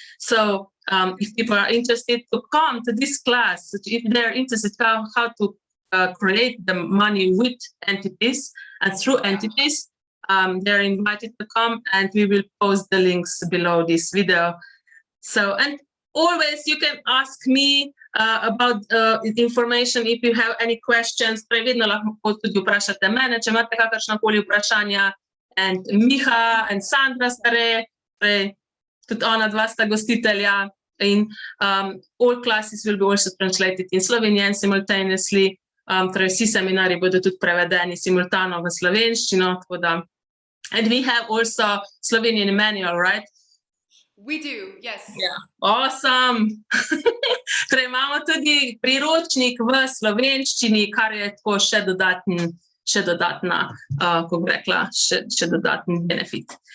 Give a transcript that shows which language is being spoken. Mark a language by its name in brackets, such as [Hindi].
[English] So, if people are interested to come to this class, if they're interested how to create the money with entities and through entities, they're invited to come, and we will post the links below this video. So, and always you can ask me about information if you have any questions. [Slovenian] Vedno lahko tudi vprašate mene, če imate kakršnakoli vprašanja. And Miha and Sandra stare, tudi ona dva sta gostitelja. [English] In all classes will be also translated in Slovenian simultaneously. [Slovenian] Vsi seminari bodo tudi prevedeni simultano v slovenščino. [English] And we have also Slovenian manual, right? We do, yes. Yeah, awesome. [Slovenian] Imamo tudi priročnik v slovenščini, kar je tako še dodatna, kako bi rekla, še dodatni benefit.